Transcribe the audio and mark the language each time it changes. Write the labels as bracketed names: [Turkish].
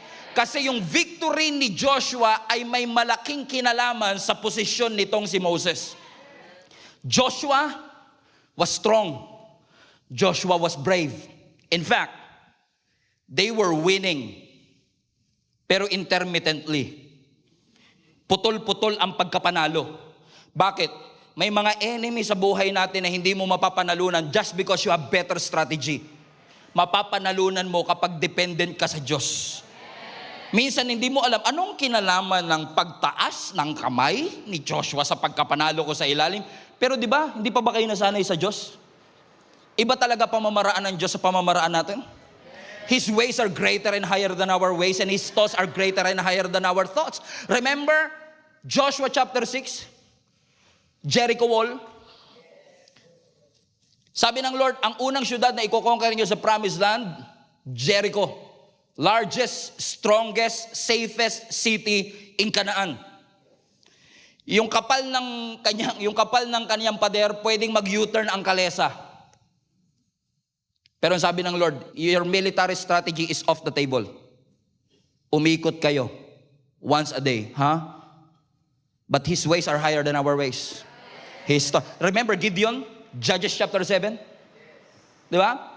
[Filipino] Kasi yung victory ni Joshua ay may malaking kinalaman sa posisyon nitong si Moses. [English] Joshua was strong. Joshua was brave. In fact, they were winning. [Filipino] Pero [English] intermittently. [Filipino] Putol-putol ang pagkapanalo. Bakit? May mga enemy sa buhay natin na hindi mo mapapanalunan [English] just because you have better strategy. [Filipino] Mapapanalunan mo kapag dependent ka sa Diyos. Minsan hindi mo alam, anong kinalaman ng pagtaas ng kamay ni Joshua sa pagkapanalo ko sa ilalim? Pero di ba, hindi pa ba kayo nasanay sa Diyos? Iba talaga pamamaraan ng Diyos sa pamamaraan natin? [English] His ways are greater and higher than our ways, and His thoughts are greater and higher than our thoughts. Remember, Joshua chapter 6, Jericho wall. [Filipino] Sabi ng Lord, ang unang syudad na i-conquer niyo sa [English] promised land, [Filipino] Jericho. [English] Largest, strongest, safest city in Canaan. [Filipino] Yung kapal ng kanyang pader, pwedeng mag-U-turn ang kalesa. Pero sabi ng Lord, [English] your military strategy is off the table. [Filipino] Umikot kayo once a day, ha? [English] But His ways are higher than our ways. Remember Gideon, Judges chapter 7? [Filipino] Di ba?